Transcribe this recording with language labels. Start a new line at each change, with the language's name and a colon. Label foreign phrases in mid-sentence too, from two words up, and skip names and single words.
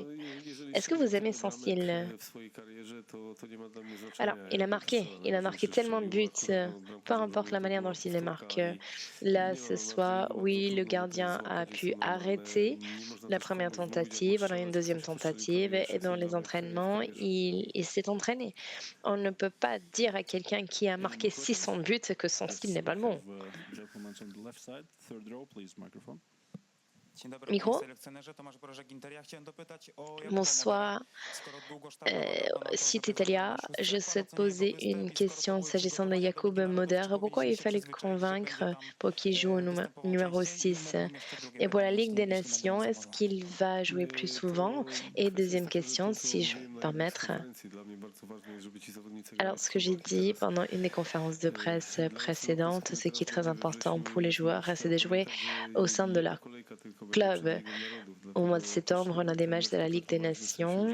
French: Est-ce que vous aimez son style? Alors, il a marqué tellement de buts, peu importe la manière dont il les marque. Là, ce soir, oui, le gardien a pu arrêter la première tentative, on a une deuxième tentative, et dans les entraînements, il s'est entraîné. On ne peut pas dire à quelqu'un qui a marqué 600 buts que son style n'est pas le bon.
English: Gentleman on the left side, third row, please, microphone.
Polish: Dzień dobry, panie
French: Micro?
Polish: selekcjonerze. Tomasz Brożek-Inter. Ja chciałem dopytać o Jakuba Modera.
French: Bonsoir.
Polish: Skoro długo sztabował na
French: Site
Polish: torze Italia, wybrany na
French: je
Polish: szóstce,
French: souhaite
Polish: pan ocenia
French: poser
Polish: jego
French: une
Polish: występ i skoro
French: question
Polish: to były
French: s'agissant de
Polish: przygotowania do
French: Jakub
Polish: Ligi Narodów,
French: Moder.
Polish: czy
French: Pourquoi il
Polish: powinniście się
French: fallait
Polish: przyzwyczaić, że
French: convaincre
Polish: będzie tam
French: pour qu'il joue au
Polish: występował
French: numéro
Polish: częściej i
French: 6?
Polish: mógłbym jeszcze drugie
French: Et pour la
Polish: pytanie,
French: Ligue des
Polish: jeśli będę miał
French: Nations,
Polish: za
French: est-ce
Polish: moment.
French: qu'il va jouer plus souvent? Et deuxième question, si je peux me permettre. Alors, ce que j'ai dit pendant une des conférences de presse précédentes, ce qui est très important pour les joueurs, c'est de jouer au sein de leur club. Au mois de septembre, on a des matchs de la Ligue des Nations.